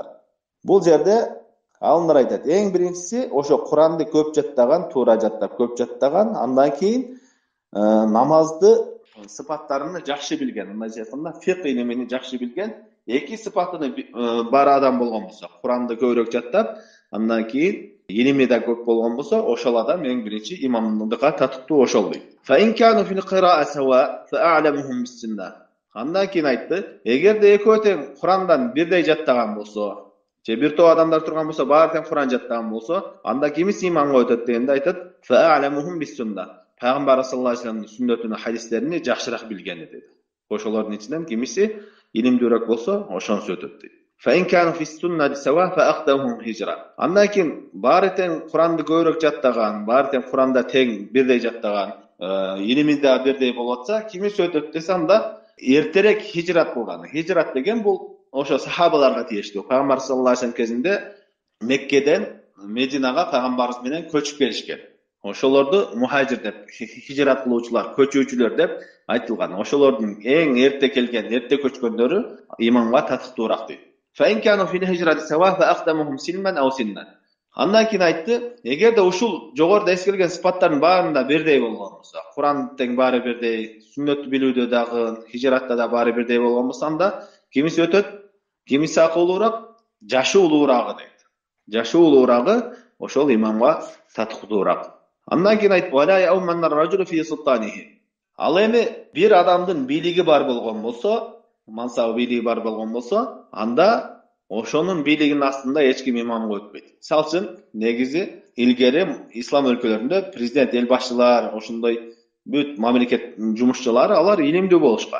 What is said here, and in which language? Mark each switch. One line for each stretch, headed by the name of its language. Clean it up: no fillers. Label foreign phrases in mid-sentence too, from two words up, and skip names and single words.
Kyrgyz: Бул жерде алымдар айтат, эң биринчиси ошо Куранды көп жаттаган, туура жаттап, көп жаттаган, андан кийин намазды сыпаттарын жакшы билген, мындайча айтканда, фикх илимин жакшы билген, эки сыпатыны бар адам болгон болсо, Куранды көбүрөөк жаттап, андан кийин илими да көп болгон болсо, ошол адам эң биринчи имамдыкка татыктуу ошол дейт.
Arabic: فإن كانوا في القراءة سواء فأعلمهم بالسنة.
Kyrgyz: Андан кийин айтты, эгерде экөө тең Курандан бирдей жаттаган болсо, же бир топ адамдар турган болсо, баары тең Куран жаттаган болсо, анда кимиси имамга өтөт дегенде айтат,
Arabic: فأعلمهم بالسنة.
Kyrgyz: Пайгамбар
Arabic: صلى الله عليه وسلم
Kyrgyz: сүннөтүн, хадистерин жакшыраак билгени деди. Ошолордун ичинен кимиси илимдүүрөөк болсо, ошонусу өтөт дейт.
Arabic: فإن كانوا في السنة سواء فأخذهم هجرة.
Kyrgyz: Андан кийин баары тең Куранды көбүрөөк жаттаган, баары тең Куранда тең бирдей жаттаган, илиминде да бирдей болуп атса, кимиси өтөт десе, анда эртерээк хижрат кылган. Хижрат деген бул ошо сахабаларга тиештүү. Пайгамбар
Arabic: صلى الله عليه وسلم
Kyrgyz: кезинде Меккеден Мединага пайгамбарыбыз менен көчүп келишкен. Ошолорду мухажир деп, хижрат кылуучулар, көчүүчүлөр деп айтылган. Ошолордун эң эрте келген, эрте көчкөндөрү имамга татыктуураак дейт.
Arabic: فإن كانوا في الهجرة سواء فأقدمهم سلما أو سنا.
Kyrgyz: Андан кийин айтты, эгерде ушул жогоруда эскерген сыпаттардын баарында бирдей болгон болсо, Куран тең баары бирдей, сүннөттү билүүдө дагы, хижратта да баары бирдей болгон болсо, анда кимиси өтөт, кимиси акылуураак, жашы улуурагы дейт. Жашы улуурагы ошол имамга татыктуураак. Андан кийин айтты,
Arabic: ولا يؤمن الرجل في سلطانه.
Kyrgyz: Ал эми бир адамдын бийлиги бар болгон болсо, мансабы бийлиги бар болгон болсо, анда ошонун бийлигинин астында эч ким имамга өтпөйт. Мисалы үчүн, негизи илгери ислам өлкөлөрүндө президент, эл башчылар, ошондой бүт мамлекет жумушчулары, алар илимдүү болушкан.